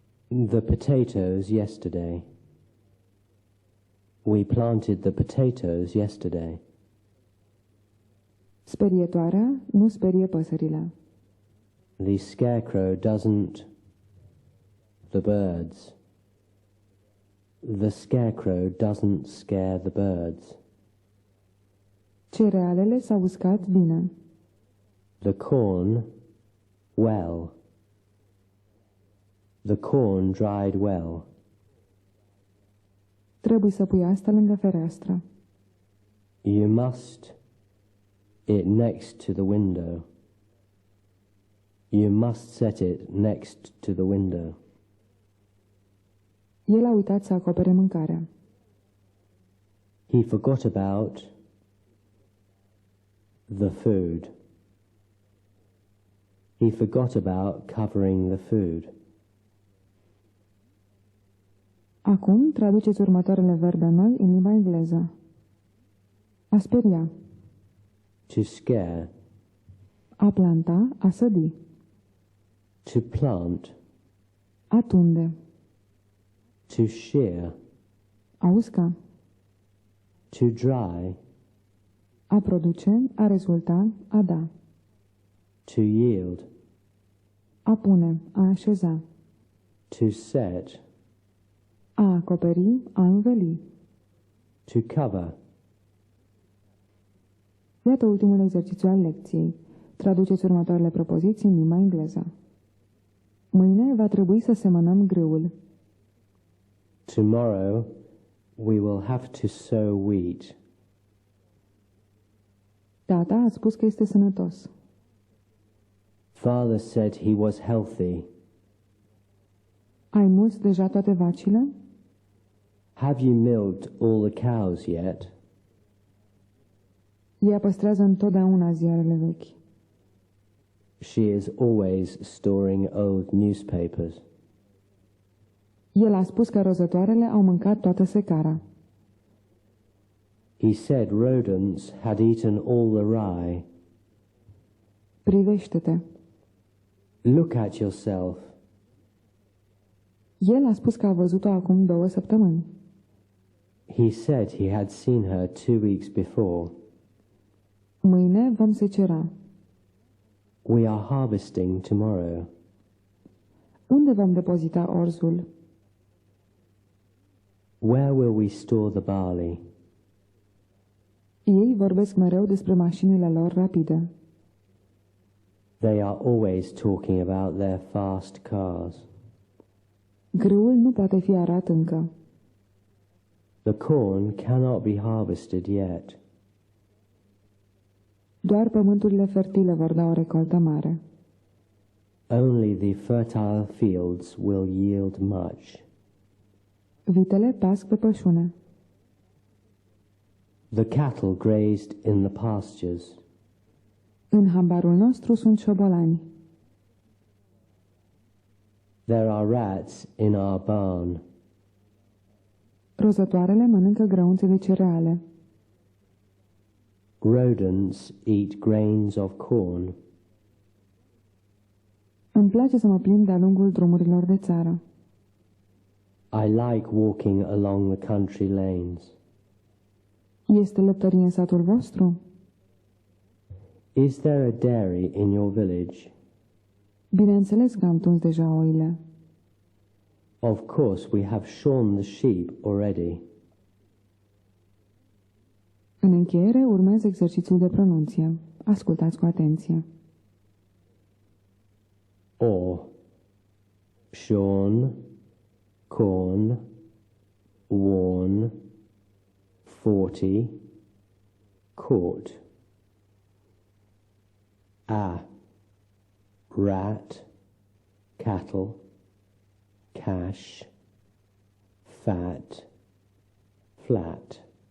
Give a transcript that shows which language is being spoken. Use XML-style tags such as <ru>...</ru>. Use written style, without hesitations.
<en>The potatoes yesterday. We planted the potatoes yesterday.</en> <ro>Sperietoarea nu sperie păsările.</ro> <en>The scarecrow doesn't. The birds. The scarecrow doesn't scare the birds.</en> <ro>Cerealele s-au uscat bine.</ro> <en>The corn, well. The corn dried well.</en> <ro>Trebuie să pui asta lângă fereastră.</ro> <en>You must it next to the window. You must set it next to the window.</en> <ro>El a uitat să acopere mâncarea.</ro> <en>He forgot about the food. He forgot about covering the food.</en> <ro>Acum traduceți următoarele verbe noi în limba engleză. A speria.</ro> <en>To scare.</en> <ro>A planta, a sădi.</ro> <en>To plant.</en> <ro>A tunde.</ro> <en>To shear.</en> <ro>A usca.</ro> <en>To dry.</en> <ro>A produce, a rezulta, a da.</ro> <en>To yield.</en> <ro>A pune, a așeza.</ro> <en>To set.</en> <ro>A acoperi, a înveli.</ro> <en>To cover.</en> <ro>Iată ultimul exercițiu al lecției. Traduceți următoarele propoziții în limba engleză. Mâine va trebui să semănăm grâul.</ro> <en>Tomorrow we will have to sow wheat.</en> <ro>Tata a spus că este sănătos.</ro> <en>Father said he was healthy.</en> <ro>Ai mulți deja toate vacile?</ro> <en>Have you milked all the cows yet?</en> <ro>Ea păstrează întotdeauna ziarele vechi.</ro> <en>She is always storing old newspapers.</en> <ro>El a spus că rozătoarele au mâncat toată secara.</ro> <en>He said rodents had eaten all the rye.</en> <ro>Privește-te.</ro> <en>Look at yourself.</en> <ro>El a spus că a văzut-o acum 2 săptămâni.</ro> <en>He said he had seen her 2 weeks before.</en> <ro>Mâine vom secera.</ro> <en>We are harvesting tomorrow.</en> <ro>Unde vom depozita orzul?</ro> <en>Where will we store the barley?</en> <ro>Ei vorbesc mereu despre mașinile lor rapide.</ro> <en>They are always talking about their fast cars.</en> <ro>Grâul nu poate fi arat încă.</ro> <en>The corn cannot be harvested yet.</en> <ro>Doar pământurile fertile vor da o recoltă mare.</ro> <en>Only the fertile fields will yield much.</en> <ro>Vitele pasc pe pășune.</ro> <en>The cattle grazed in the pastures.</en> <ro>În hambarul nostru sunt șobolani.</ro> <en>There are rats in our barn.</en> <ro>Rozătoarele mănâncă grăunțe de cereale.</ro> <en>Rodents eat grains of corn.</en> <ro>Îmi place să mă plimb de-a lungul drumurilor de țară.</ro> <en>I like walking along the country lanes.</en> <ro>Este lăptărie în satul vostru?</ro> <en>Is there a dairy in your village?</en> <ro>Bineînțeles că am tuns deja oile.</ro> <en>Of course, we have shorn the sheep already.</en> <ro>În încheiere urmează exercițiul de pronunție. Ascultați cu atenție.</ro> <en>Or, shorn, corn, worn, 40, caught. A, rat, cattle, cash, fat, flat.</en>